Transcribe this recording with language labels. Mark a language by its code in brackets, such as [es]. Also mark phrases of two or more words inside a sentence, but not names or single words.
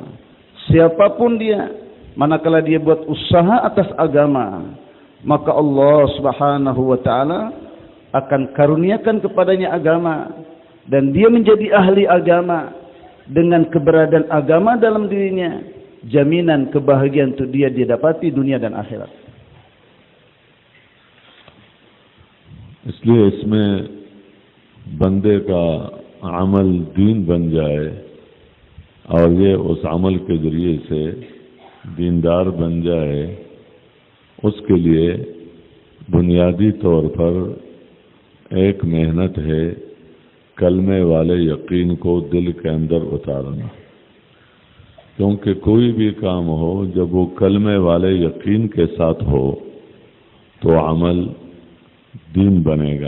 [id] Siapapun dia, manakala dia buat usaha atas agama, maka [ar] الله سبحانه وتعالى [id] akan karuniakan kepadanya agama dan dia menjadi ahli agama. Dengan keberadaan agama dalam dirinya, jaminan kebahagiaan untuk dia dapati dunia dan akhirat. [ur] اس لیے اس میں بندے کا عمل دین بن جائے اور یہ اس عمل کے ذریعے سے دیندار بن جائے، اس کے لیے بنیادی طور پر ایک محنت ہے کلمے والے یقین کو دل کے اندر اتارنا، کیونکہ کوئی بھی کام ہو جب وہ کلمے والے یقین کے ساتھ ہو تو عمل دین بنے گا۔